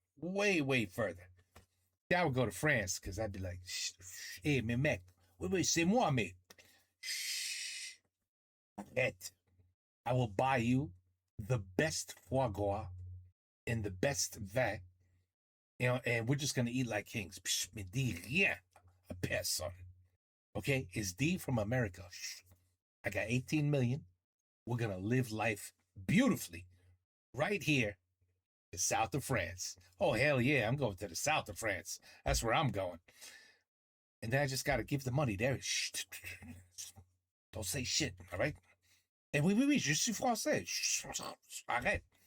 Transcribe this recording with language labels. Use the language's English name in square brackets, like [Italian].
[English] Way further. Yeah, I would go to France because I'd be like, hey, [French] mais mec, oui, c'est moi, mec. [English] Shh. [French] Arrête. [English] I will buy you the best foie gras and the best vin, you know, and we're just going to eat like kings. [French] Psh, me dis rien à personne. [English] Okay? It's D from America. Shh. I got 18 million. We're going to live life beautifully right here in the south of France. Oh, hell yeah, I'm going to the south of France. That's where I'm going. And then I just got to give the money there. Shh. Don't say shit, all right? [French] Et oui, je suis français. [English] Shh. [French] Arrête.